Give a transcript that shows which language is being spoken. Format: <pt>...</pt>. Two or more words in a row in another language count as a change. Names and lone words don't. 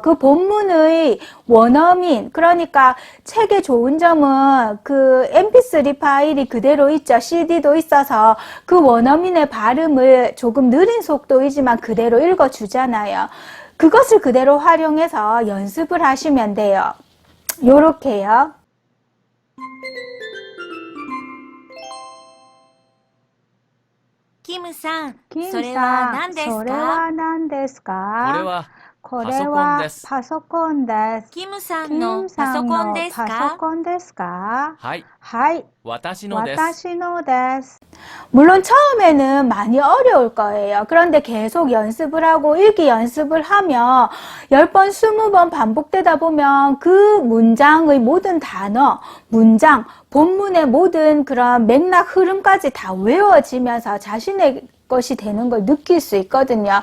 <ko>그 본문의 원어민, 그러니까 책의 좋은 점은 그 mp3 파일이 그대로 있죠. CD도 있어서 그 원어민의 발음을 조금 느린 속도이지만 그대로 읽어주잖아요. 그것을 그대로 활용해서 연습을 하시면 돼요. 요렇게요.</ko> <ja>김さん、それは何ですか？それは何ですか？これはパソコンです。キムさんのパソコンですか？パソコンですか？はい。はい。私のです。私のです。</ja> <ko>물론 처음에는 많이 어려울 거예요. 그런데 계속 연습을 하고 읽기 연습을 하면 10번, 20번 반복되다 보면 그 문장의 모든 단어, 문장, 본문의 모든 그런 맥락 흐름까지 다 외워지면서 자신의 것이 되는 걸 느낄 수 있거든요.</ko>